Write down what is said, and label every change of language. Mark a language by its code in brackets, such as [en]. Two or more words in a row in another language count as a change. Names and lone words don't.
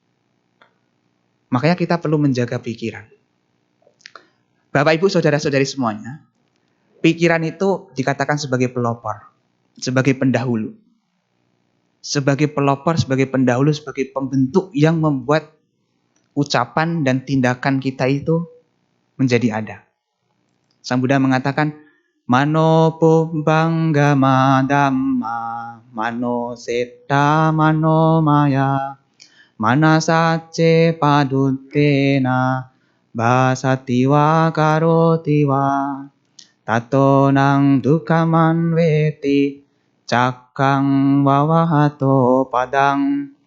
[id] Makanya kita perlu menjaga pikiran. Bapak Ibu saudara-saudari semuanya, pikiran itu dikatakan sebagai pelopor, sebagai pendahulu. Sebagai pelopor, sebagai pendahulu, sebagai pembentuk yang membuat ucapan dan tindakan kita itu menjadi ada. Sang Buddha mengatakan, [pi] Mano pubbangama dhamma, mano setta mano maya, manasace paduttena, basati wa karoti wa, tato nang dukaman veti, cakang wawahato padang.